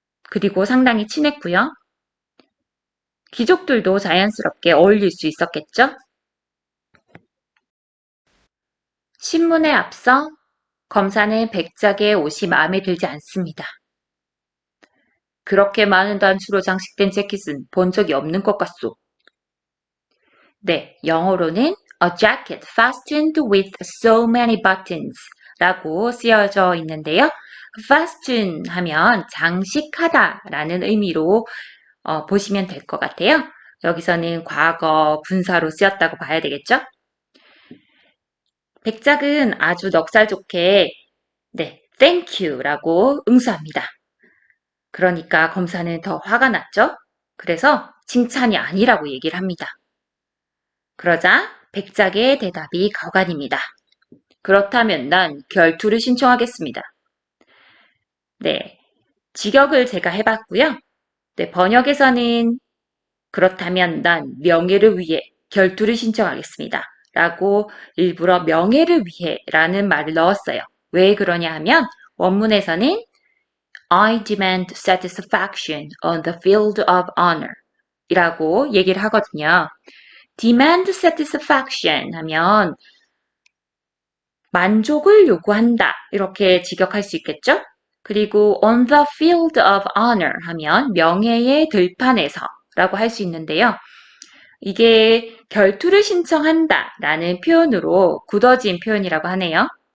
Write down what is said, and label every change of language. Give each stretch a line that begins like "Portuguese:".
Korean: 그리고 상당히 친했고요. 귀족들도 자연스럽게 어울릴 수 있었겠죠? 신문에 앞서 검사는 백작의 옷이 마음에 들지 않습니다. 그렇게 많은 단추로 장식된 재킷은 본 적이 없는 것 같소. 네, 영어로는
English: a jacket fastened with so many buttons
Korean: 라고 쓰여져 있는데요. fasten 하면 장식하다 라는 의미로 보시면 될 것 같아요. 여기서는 과거 분사로 쓰였다고 봐야 되겠죠? 백작은 아주 넉살 좋게 네,
English: thank you
Korean: 라고 응수합니다. 그러니까 검사는 더 화가 났죠? 그래서 칭찬이 아니라고 얘기를 합니다. 그러자 백작의 대답이 가관입니다. 그렇다면 난 결투를 신청하겠습니다. 네, 직역을 제가 해봤고요. 네, 번역에서는 그렇다면 난 명예를 위해 결투를 신청하겠습니다. 라고 일부러 명예를 위해 라는 말을 넣었어요. 왜 그러냐 하면 원문에서는
English: I demand satisfaction on the field of honor
Korean: 이라고 얘기를 하거든요.
English: demand satisfaction
Korean: 하면 만족을 요구한다 이렇게 직역할 수 있겠죠? 그리고
English: on the field of honor
Korean: 하면 명예의 들판에서 라고 할 수 있는데요. 이게 결투를 신청한다 라는 표현으로 굳어진 표현이라고 하네요.